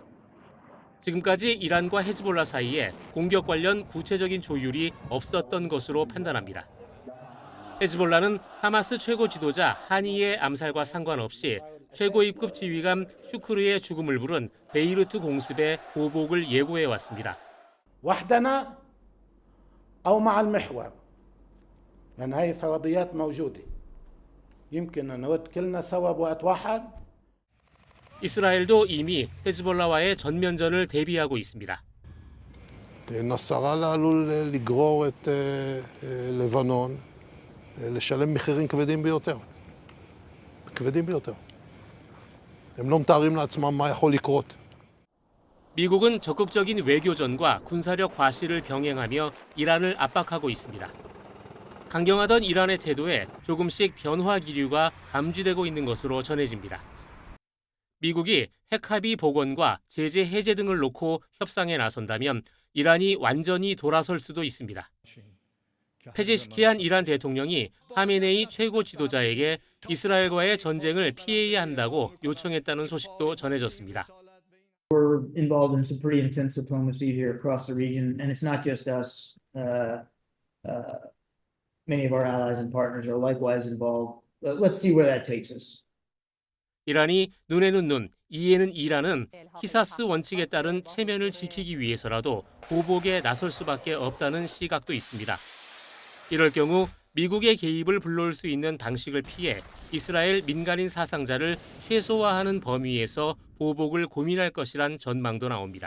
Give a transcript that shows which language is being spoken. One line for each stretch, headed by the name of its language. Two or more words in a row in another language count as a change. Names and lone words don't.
Korean: 지금까지 이란과 헤즈볼라 사이에 공격 관련 구체적인 조율이 없었던 것으로 판단합니다. 헤즈볼라는 하마스 최고 지도자 하니의 암살과 상관없이 최고위급 지휘관 슈크르의 죽음을 부른 베이루트 공습의 보복을 예고해 왔습니다.
Arabic: وحدنا أو مع المحور لأن هاي فرضيات موجودة يمكن أن نوكلنا سوا بوقت واحد.
Korean: 이스라엘도 이미 헤즈볼라와의 전면전을 대비하고 있습니다.
Hebrew: נסראללה עלול לגרור את לבנון לשלם מחירים כבדים ביותר. כבדים ביותר. הם לא מתארים לעצמם מה יכול לקרות.
Korean: 미국은 적극적인 외교전과 군사력 과시를 병행하며 이란을 압박하고 있습니다. 강경하던 이란의 태도에 조금씩 변화 기류가 감지되고 있는 것으로 전해집니다. 미국이 핵합의 복원과 제재 해제 등을 놓고 협상에 나선다면 이란이 완전히 돌아설 수도 있습니다. 페제시키안 이란 대통령이 하메네이 최고 지도자에게 이스라엘과의 전쟁을 피해야 한다고 요청했다는 소식도 전해졌습니다.
English: We're involved in some pretty intense diplomacy here across the region, and it's not just us. Many of our allies and partners are likewise involved. Let's see where that takes us.
Korean: 이란이 눈에는 눈, 이에는 이라는 히사스 원칙에 따른 체면을 지키기 위해서라도 보복에 나설 수밖에 없다는 시각도 있습니다. 이럴 경우 미국의 개입을 불러올 수 있는 방식을 피해 이스라엘 민간인 사상자를 최소화하는 범위에서 보복을 고민할 것이란 전망도 나옵니다.